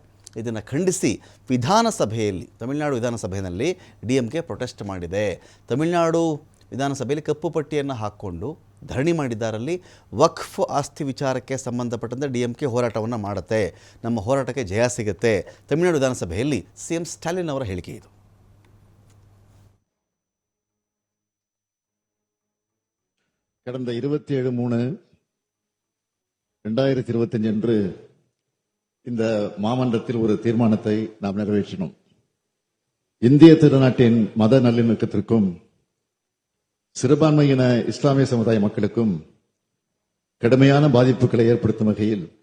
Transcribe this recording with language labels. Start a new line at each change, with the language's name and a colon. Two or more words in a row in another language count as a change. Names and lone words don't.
Kannada: ಇದನ್ನು ಖಂಡಿಸಿ ವಿಧಾನಸಭೆಯಲ್ಲಿ, ತಮಿಳುನಾಡು ವಿಧಾನಸಭೆಯಲ್ಲಿ ಡಿಎಂಕೆ ಪ್ರೊಟೆಸ್ಟ್ ಮಾಡಿದೆ. ತಮಿಳುನಾಡು ವಿಧಾನಸಭೆಯಲ್ಲಿ ಕಪ್ಪು ಪಟ್ಟಿಯನ್ನು ಹಾಕ್ಕೊಂಡು ಧರಣಿ ಮಾಡಿದ್ದಾರಲ್ಲಿ. ವಕ್ಫ್ ಆಸ್ತಿ ವಿಚಾರಕ್ಕೆ ಸಂಬಂಧಪಟ್ಟಂತೆ ಡಿಎಂಕೆ ಹೋರಾಟವನ್ನು ಮಾಡುತ್ತೆ, ನಮ್ಮ ಹೋರಾಟಕ್ಕೆ ಜಯ ಸಿಗುತ್ತೆ. ತಮಿಳುನಾಡು ವಿಧಾನಸಭೆಯಲ್ಲಿ ಸಿಎಂ ಸ್ಟಾಲಿನ್ ಅವರ ಹೇಳಿಕೆ ಇದು.
Tamil: கடந்த 27/3/2025 அன்று இந்த மாமன்றத்தில் ஒரு தீர்மானத்தை நாம் நிறைவேற்றினோம். இந்திய திருநாட்டின் மத நல்லிணக்கத்திற்கும் சிறுபான்மையின இஸ்லாமிய சமுதாய மக்களுக்கும் கடுமையான பாதிப்புகளை ஏற்படுத்தும் வகையில்